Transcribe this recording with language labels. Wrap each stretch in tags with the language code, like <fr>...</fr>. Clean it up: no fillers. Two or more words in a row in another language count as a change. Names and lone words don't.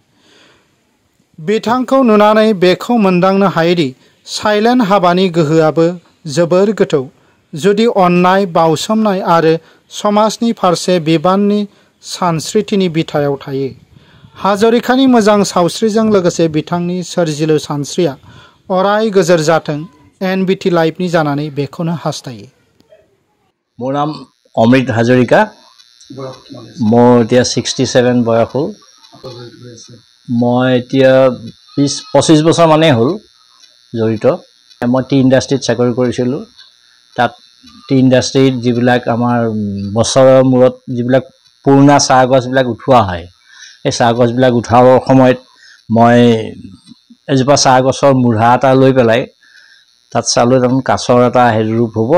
<brx>बिथांखौ नुनानै बेखौ मोनदांनो हायोदि साइलेन्ट हाबानि गोहोआबो जोबोर गोथौ, जुदि अननाय, बाउसोमनाय आरो समाजनि फारसे बिबाननि सानस्रिथिनि बिथायाव थायो। हाजरिकानि मोजां सावस्रिजों लोगोसे बिथांनि सोरजिलु सानस्रिया अराय गोजोर जाथों। एनबिटि लाइभनि जानानै बेखौनो हास्थायो।</brx> <as>মোৰ নাম অমৃত হাজৰিকা। মোৰ এতিয়া 67 বয়স হ'ল। মই এতিয়া 20-25 বছৰ মানেই হ'ল জড়িত। মই টি ইণ্ডাষ্ট্ৰীত চাকৰি কৰিছিলোঁ। তাত টি ইণ্ডাষ্ট্ৰীত যিবিলাক আমাৰ বছৰৰ মূৰত যিবিলাক পুৰণা চাহ গছবিলাক উঠোৱা হয়, সেই চাহ গছবিলাক উঠাবৰ সময়ত মই এজোপা চাহ গছৰ মূঢ়া এটা লৈ পেলাই তাত চালোঁ দেখোন কাছৰ এটা ৰূপ হ'ব।</as>